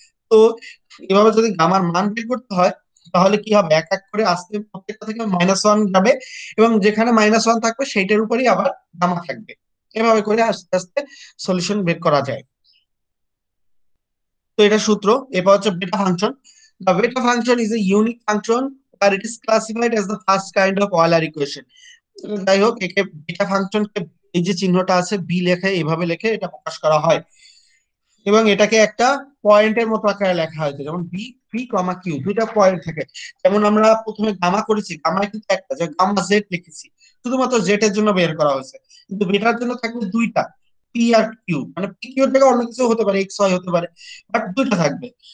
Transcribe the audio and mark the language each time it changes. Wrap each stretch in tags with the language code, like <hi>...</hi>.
<bn>তো এভাবে যদি গামার মান বের করতে হয় তাহলে কি হবে, এক এক করে আস্তে প্রত্যেকটা থেকে -1 যাবে, এবং যেখানে -1 থাকবে সেইটার উপরেই আবার গামা থাকবে। এভাবে করে আস্তে আস্তে সলিউশন বের করা যায়। তো এটা সূত্র। এরপর হচ্ছে beta function.</bn> <en>The beta function is a unique function where it is classified as the first kind of Euler equation.</en> <bn>যাই হোক, একে বিটা ফাংশনকে এই যে চিহ্নটা আছে বি লেখে এভাবে লেখে এটা প্রকাশ করা হয়, এবং এটাকে একটা পয়েন্টের মতো আকারে লেখা হয়েছে, যেমন বি পি কমা কিউ দুইটা পয়েন্ট থাকে। যেমন আমরা প্রথমে গামা করেছি, গামা কিন্তু একটা, যে গামা জেড লিখেছি শুধুমাত্র জেড এর জন্য বের করা হয়েছে, কিন্তু বিটার জন্য থাকবে দুইটা, পি আর কিউ, মানে পি কিউ থেকে অন্য কিছু হতে পারে, এক্স ওয়াই হতে পারে, বাট দুইটা থাকবে।</bn>